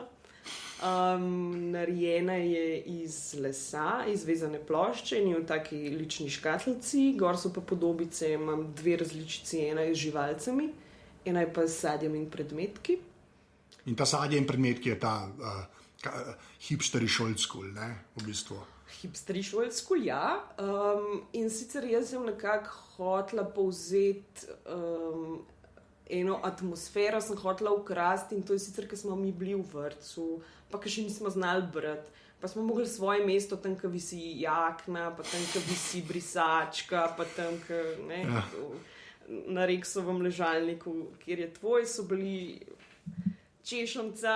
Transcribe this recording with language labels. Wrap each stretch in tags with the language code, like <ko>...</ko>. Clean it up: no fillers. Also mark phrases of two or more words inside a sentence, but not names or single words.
<sl>Narejena je iz lesa, iz vezane plošče in je v taki lični škatlici, gor so pa podobice, imam 2 različici, ena je z živalcami, ena je pa s sadjem in predmetki. In ta sadje in predmetki je ta hipsteri</sl> <en>old school,</en> <sl>ne, v bistvu.</sl> <en>Hipsteri old school,</en> <sl>ja. In sicer jaz sem nekako hotela povzeti eno atmosfero, sem hotela ukrasti in to je sicer, ker smo mi bili v vrtcu, pa ker še nismo znali brati, pa smo mogli svoje mesto, tam, ker visi jakna, pa tam, ker visi brisačka, pa tam, ker na Reksovem ležalniku, kjer je tvoj, so bili češonca,</sl>